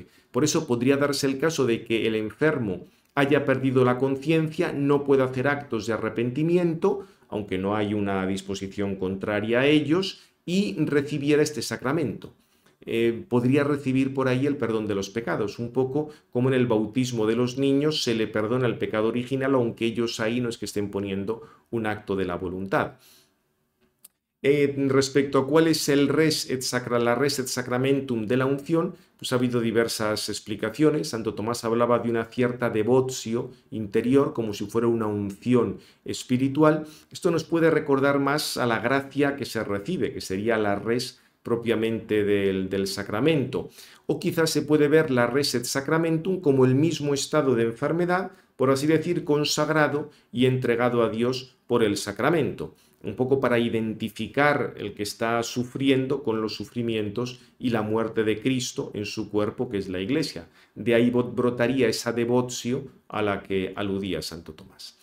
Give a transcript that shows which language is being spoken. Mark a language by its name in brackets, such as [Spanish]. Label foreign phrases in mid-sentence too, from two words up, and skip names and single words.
[Spanish] Por eso podría darse el caso de que el enfermo haya perdido la conciencia, no pueda hacer actos de arrepentimiento, aunque no hay una disposición contraria a ellos, y recibiera este sacramento. Podría recibir por ahí el perdón de los pecados, un poco como en el bautismo de los niños se le perdona el pecado original, aunque ellos ahí no es que estén poniendo un acto de la voluntad. Respecto a cuál es la [Latin] res et sacramentum [Spanish] de la unción, pues ha habido diversas explicaciones. Santo Tomás hablaba de una cierta devotio interior, como si fuera una unción espiritual. Esto nos puede recordar más a la gracia que se recibe, que sería la res propiamente del sacramento. O quizás se puede ver la [Latin] res et sacramentum [Spanish] como el mismo estado de enfermedad, por así decir, consagrado y entregado a Dios por el sacramento, un poco para identificar el que está sufriendo con los sufrimientos y la muerte de Cristo en su cuerpo, que es la Iglesia. De ahí brotaría esa devotio a la que aludía Santo Tomás.